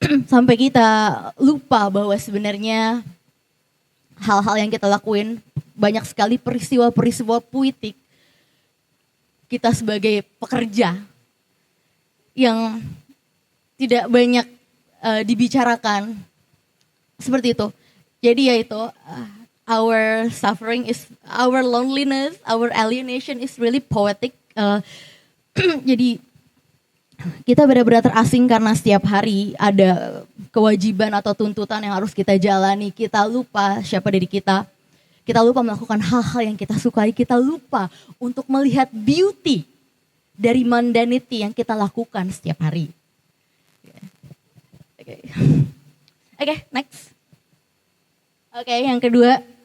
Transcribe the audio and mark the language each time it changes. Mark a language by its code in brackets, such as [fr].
[id] Sampai kita lupa bahwa sebenarnya hal-hal yang kita lakuin, banyak sekali peristiwa-peristiwa puitik kita sebagai pekerja yang tidak banyak dibicarakan, seperti itu. Jadi ya itu, [en] our suffering is, our loneliness, our alienation is really poetic. [id] Jadi kita benar-benar terasing karena setiap hari ada kewajiban atau tuntutan yang harus kita jalani. Kita lupa siapa diri kita. Kita lupa melakukan hal-hal yang kita sukai. Kita lupa untuk melihat beauty dari mundanity yang kita lakukan setiap hari. Okay. Oke, next. Oke, yang kedua.